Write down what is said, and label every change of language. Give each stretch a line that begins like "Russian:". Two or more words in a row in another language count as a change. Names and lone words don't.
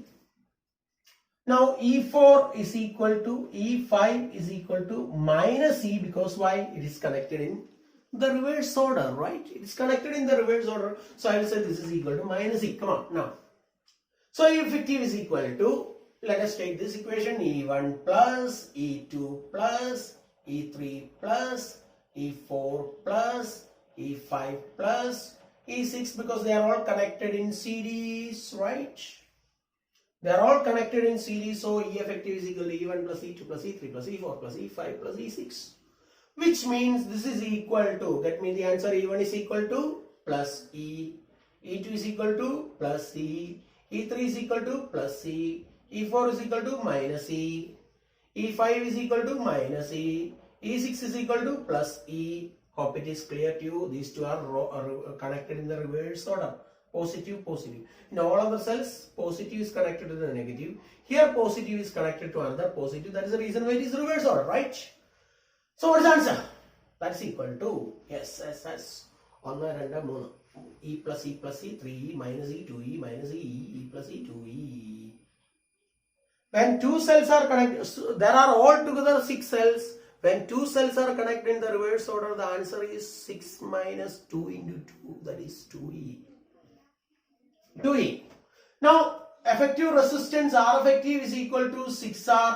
English: Now E4 is equal to E5 is equal to minus E, because why? It is connected in the reverse order, right? It is connected in the reverse order. So I will say this is equal to minus E. Come on now. So E effective is equal to, let us take this equation, E1 plus E2 plus E3 plus E4 plus E5 plus E6, because they are all connected in series, right? They are all connected in series, so E effective is equal to E1 plus E2 plus E3 plus E4 plus E5 plus E6. Which means this is equal to, get me the answer, E1 is equal to plus E, E2 is equal to plus C, E3 is equal to plus C, E4 is equal to minus E, E5 is equal to minus E, E6 is equal to plus E. Hope it is clear to you. These two are connected in the reverse order. Positive, positive. In all other cells, positive is connected to the negative. Here, positive is connected to another positive. That is the reason why it is reverse order, right? So, what is the answer? That is equal to, yes, 1, 2, 3. E plus E plus E, 3E minus E, 2E minus E, E plus E, 2E. When 2 cells are connected, so there are altogether 6 cells. When 2 cells are connected in the reverse order, the answer is 6 minus 2 into 2, that is 2E. 2E. Now, effective resistance R effective is equal to 6R.